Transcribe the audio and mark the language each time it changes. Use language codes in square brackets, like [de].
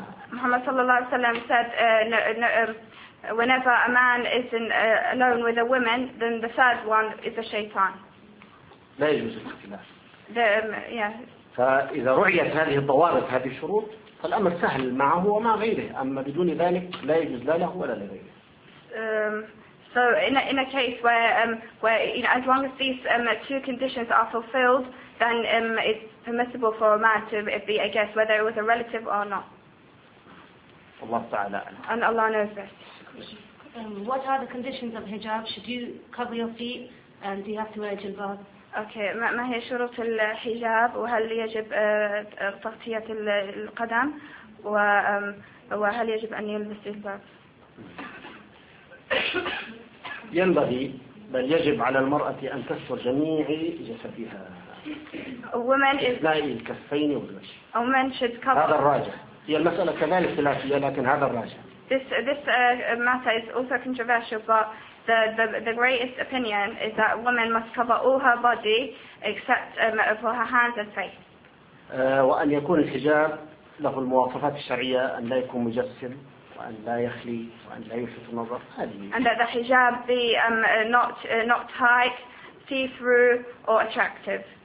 [en] Muhammad [ar] sallallahu alayhi wa sallam [en] said, whenever a man is in, alone with a woman, then the third one is a shaitan. [ar] فإذا رعيت هذه الضوابط هذه الشروط فالأمر سهل معه وما غيره أما بدون ذلك لا يجوز لا له ولا لغيره. [en] So in a case where you know, as long as these two conditions are fulfilled, then it's permissible for a man to be a guest, whether it was a relative or not. [ar] Allah Ta'ala. [en] And Allah knows best. What are the conditions of hijab? Should you cover your feet, and do you have to wear jilbab? Okay. [ar] ما هي شروط الحجاب وهل يجب تغطية القدم وهل يجب أن يلبس جلباب؟ ينبغي بل يجب على المرأة أن تستر جميع جسدها. [en] Women [ar] إثناء الكفين والوجه. [en] A woman should cover. [ar] هذا الراجح. هي المسألة كذلك خلافية لكن هذا الراجح. [en] This matter is also controversial, but the greatest opinion is that a woman must cover all her body except for her hands and face. [ar] وأن يكون الحجاب له المواصفات الشرعية أن لا يكون مجسم. وأن لا يخلي وأن لا يلفت النظر هذه. [en] And that the hijab be not tight, see through or attractive.